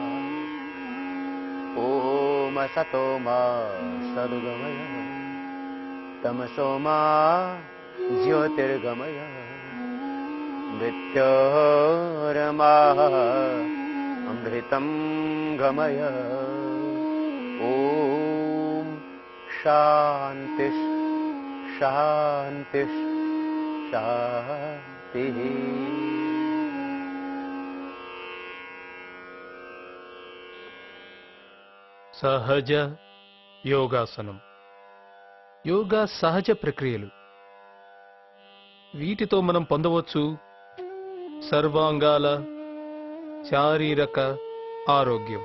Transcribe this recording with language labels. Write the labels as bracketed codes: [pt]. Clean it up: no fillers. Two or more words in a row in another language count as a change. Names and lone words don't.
[sa] ॐ असतो मा सद्गमय तमसो मा ज्योतिर्गमय मृत्योर्मा अमृतं गमय। ॐ शान्ति शान्ति शान्तिः। [te] సహజ యోగాసనం. యోగా సహజ ప్రక్రియలు. వీటితో మనం పొందవచ్చు సర్వాంగాల శారీరక ఆరోగ్యం.